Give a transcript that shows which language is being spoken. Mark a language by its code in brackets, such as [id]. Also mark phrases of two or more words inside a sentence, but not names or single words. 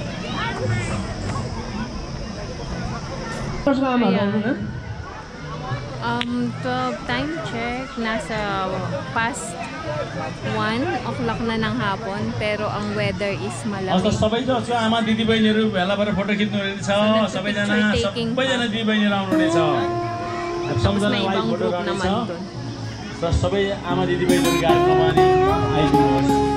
[tl] Ayan. [en] Time check, [tl] nasa [en] past 1 o'clock [tl] na ng hapon, pero ang [en] weather is [ne] हस् त [tl] malamig. [ne] सबै जो आमा दिदी बहिनीहरू भेला भएर फोटो खिच्नु रेडी छ सबैजना सबैजना दिदी बहिनीहरू आउनु हुनेछ [tl] Tapos [ne] सबैजना [tl] may [ne] लाइभ [tl] ibang [ne] फोटो group रहनेछ [tl] naman dun. [ne] र सबै आमा दिदी बहिनीहरू कार्यक्रममा नि आइदिनुहोस्